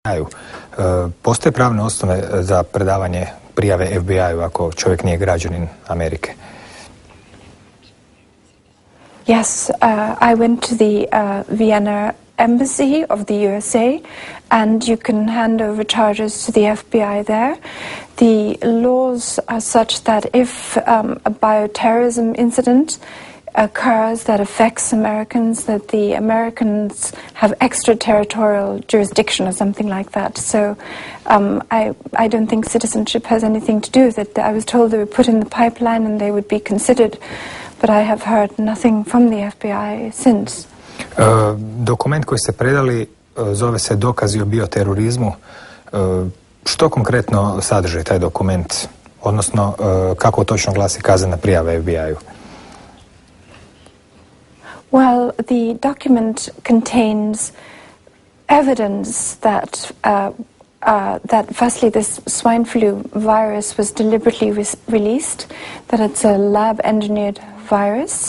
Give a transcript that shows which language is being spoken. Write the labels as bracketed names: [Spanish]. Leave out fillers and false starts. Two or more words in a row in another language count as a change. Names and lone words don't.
[Croatian] Postoje pravne osnove za predavanje prijave FBI-u ako čovjek nije građanin Amerike? [English] Yes, I went to the Vienna embassy of the USA, and you can hand over charges to the FBI there. The laws are such that if a bioterrorism incident occurs that affects Americans, that the Americans have extraterritorial jurisdiction or something like that. So I don't think citizenship has anything to do with it. I was told they were put in the pipeline and they would be considered, but I have heard nothing from the FBI since. [Croatian] Dokument koji ste predali zove se Dokazi o bioterorizmu. Što konkretno sadrži taj dokument, odnosno kako točno glasi kaznena prijava FBI-u? [English] Well, the document contains evidence that that firstly this swine flu virus was deliberately released, that it's a lab-engineered virus.